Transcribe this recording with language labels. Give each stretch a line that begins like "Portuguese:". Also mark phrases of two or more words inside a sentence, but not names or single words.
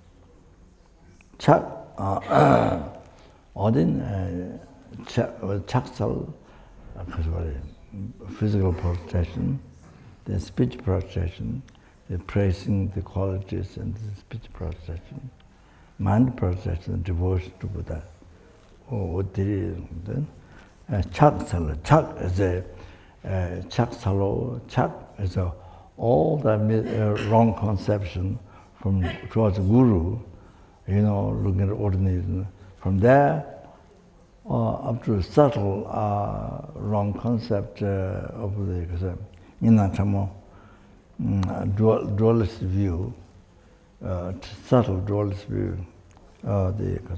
English: Or then Chaksal, physical prostration, the speech prostration, the praising the qualities and the speech prostration, mind prostration, devotion to Buddha.
Tibetan: Chak salo.
English: Chak is a
Tibetan: chak salo.
English: Chak is all the wrong conception from towards the guru. Looking at ordinary. From there up to subtle wrong concept of the dualist view, subtle dualist view of the